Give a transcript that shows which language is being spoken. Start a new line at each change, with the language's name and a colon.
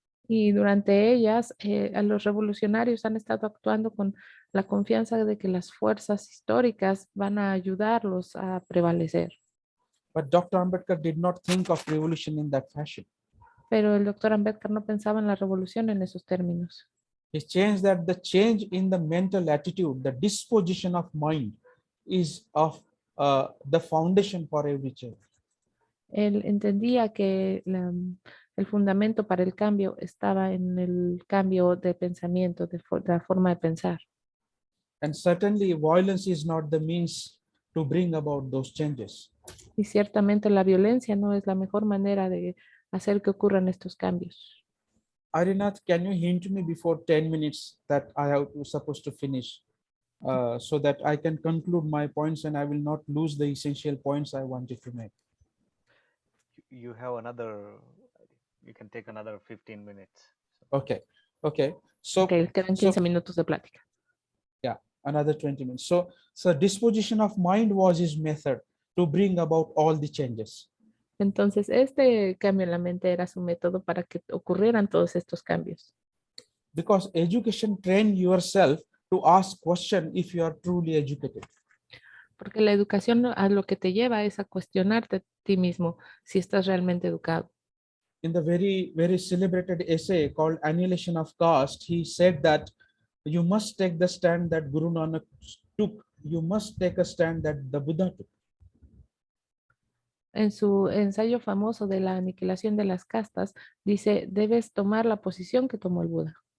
Spanish: Y durante ellas, a los revolucionarios han estado actuando con la confianza de que las fuerzas históricas van a ayudarlos a prevalecer.
English: But Dr. Ambedkar did not think of revolution in that fashion.
Spanish: Pero el doctor Ambédkar no pensaba en la revolución en esos términos.
English: He changed that the change in the mental attitude, the disposition of mind, is of the foundation for every change.
Spanish: Él entendía que el fundamento para el cambio estaba en el cambio de pensamiento, de la forma de pensar.
English: And certainly violence is not the means to bring about those changes.
Spanish: Y ciertamente la violencia no es la mejor manera de hacer que ocurran estos cambios.
English: Arinath, can you hint me before 10 minutes that I have supposed to finish so that I can conclude my points and I will not lose the essential points I wanted to make? You have another, you can take another 15 minutes. Okay. So,
Spanish: Ok, quedan 15 minutos de plática.
English: yeah, another 20 minutes. So disposition of mind was his method to bring about all the changes.
Spanish: Entonces, este cambio en la mente era su método para que ocurrieran todos estos cambios.
English: Because education train yourself to ask question if you are truly educated.
Spanish: Porque la educación a lo que te lleva es a cuestionarte a ti mismo si estás realmente educado.
English: In the very celebrated essay called Annihilation of Caste, he said that you must take the stand that Guru Nanak took. You must take a stand that the Buddha took.
Spanish: En su ensayo famoso de la aniquilación de las castas, dice, debes tomar la posición que tomó el Buda.